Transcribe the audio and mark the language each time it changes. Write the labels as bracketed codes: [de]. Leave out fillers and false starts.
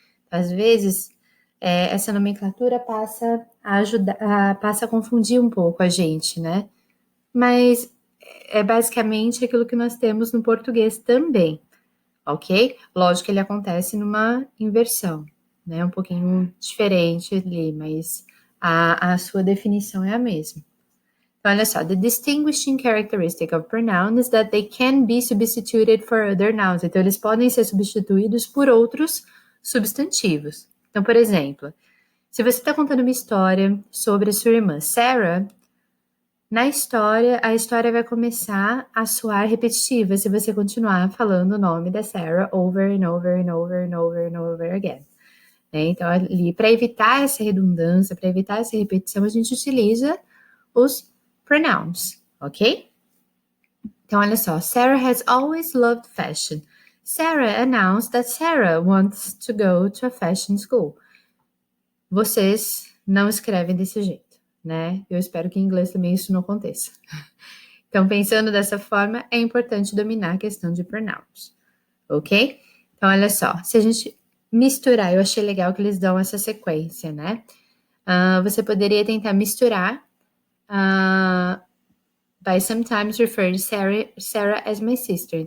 [pt] Às vezes, essa nomenclatura passa a confundir um pouco a gente, né? Mas é basicamente aquilo que nós temos no português também, ok? Lógico que ele acontece numa inversão, né? Um pouquinho diferente ali, mas a sua definição é a mesma. Então, olha só, [en] the distinguishing characteristic of pronouns is that they can be substituted for other nouns. [pt] Então, eles podem ser substituídos por outros substantivos. Então, por exemplo, se você está contando uma história sobre a sua irmã Sarah, na história, a história vai começar a soar repetitiva se você continuar falando o nome da Sarah [en] over and over and over and over and over again. [pt] Então, ali, para evitar essa redundância, para evitar essa repetição, a gente utiliza os pronouns, ok? Então, olha só. [en] Sarah has always loved fashion. Sarah announced that Sarah wants to go to a fashion school. [pt] Vocês não escrevem desse jeito, né? Eu espero que em inglês também isso não aconteça. Então, pensando dessa forma, é importante dominar a questão de pronouns, ok? Então, olha só. Se a gente misturar, eu achei legal que eles dão essa sequência, né? Você poderia tentar misturar [en] by sometimes refer to Sarah as my sister.